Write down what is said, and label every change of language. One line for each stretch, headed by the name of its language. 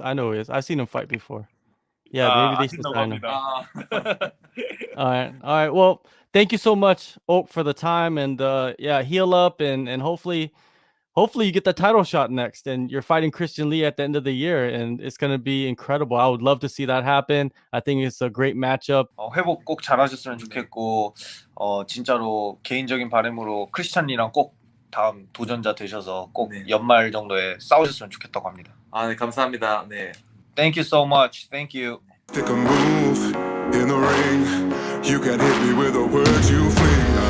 English: I've seen him fight before. Yeah, maybe they should sign him. All right. Well, thank you so much, Oak, for the time, and heal up, and hopefully you get the title shot next, and you're fighting Christian Lee at the end of the year, and it's gonna be incredible. I would love to see that happen. I think it's a great matchup.
Korean: 회복 꼭 잘하셨으면 좋겠고, 진짜로 개인적인 바람으로 크리스찬 리랑 꼭 다음 도전자 되셔서 꼭 연말 정도에 싸우셨으면 좋겠다고 합니다. 네, 감사합니다. 네.
English: Thank you so much. Thank you. Take a move in the ring. You can hit me with the words you fling.